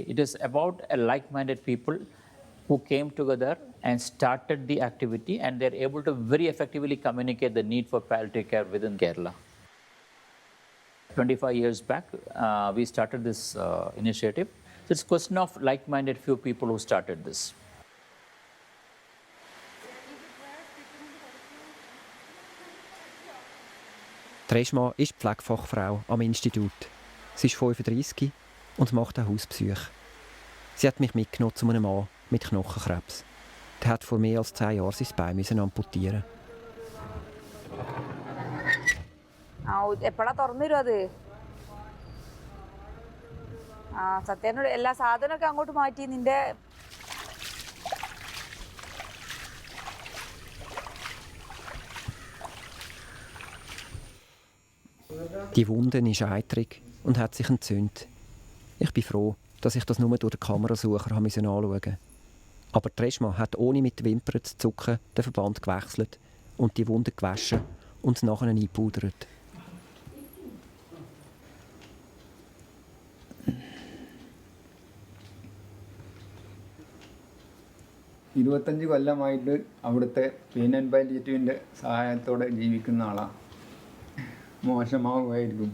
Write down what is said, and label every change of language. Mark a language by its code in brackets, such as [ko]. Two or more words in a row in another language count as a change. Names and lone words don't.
[en] It is about a like-minded people who came together and started the activity, and they're able to very effectively communicate the need for palliative care within Kerala. 25 years back, we started this initiative. So it's a question of like-minded few people who started this. [de] Treshma ist Pflegefachfrau am Institut. Sie ist 35 und macht auch Hausbesuche. Sie hat mich mitgenommen zu einem Mann mit Knochenkrebs. Der hat vor mehr als 10 Jahren sein Bein amputieren. [ml] എപ്പോഴാ തുറന്നു തരും അത് സത്യേനോട് എല്ലാ സാധനമൊക്കെ അങ്ങോട്ട് മാറ്റി നിന്റെ [de] Die Wunde ist eitrig und hat sich entzündet. Ich bin froh, dass ich das nur durch den Kamerasucher anschauen musste. Aber Treshma hat ohne mit den Wimpern zu zucken den Verband gewechselt und die Wunde gewaschen und nachher eingepudert. [ml] ഇരുപത്തഞ്ച് കൊല്ലമായിട്ട് അവിടുത്തെ [en] pain and palliative [ml] സഹായത്തോടെ ജീവിക്കുന്ന ആളാണ്. മോശമാവുമായിരിക്കും.